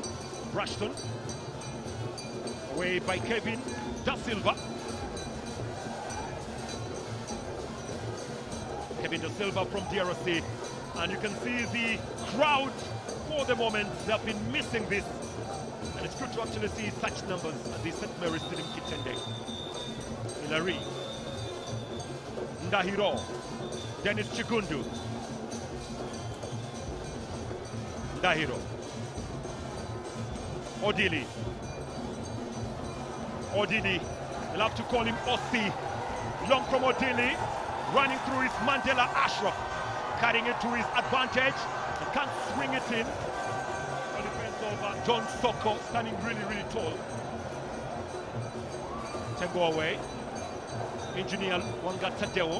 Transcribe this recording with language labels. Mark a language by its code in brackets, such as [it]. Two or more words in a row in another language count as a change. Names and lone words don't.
[en] Brashton. Away by Kevin Da Silva. Kevin Da Silva from DRC. And you can see the crowd for the moment. They have been missing this. And it's good to actually see such numbers at the St. Mary's Stadium Kitende. Hilary. Ndahiro. Dennis Chigundu. Ndahiro. Odili. Odili. We'll have to call him Ossi. Long from Odili. Running through his Mandela Ashraf. Cutting it to his advantage. He can't swing it in. The defense of John Soko, standing really, really tall. Tembo away. Engineer Wanga Tadeo.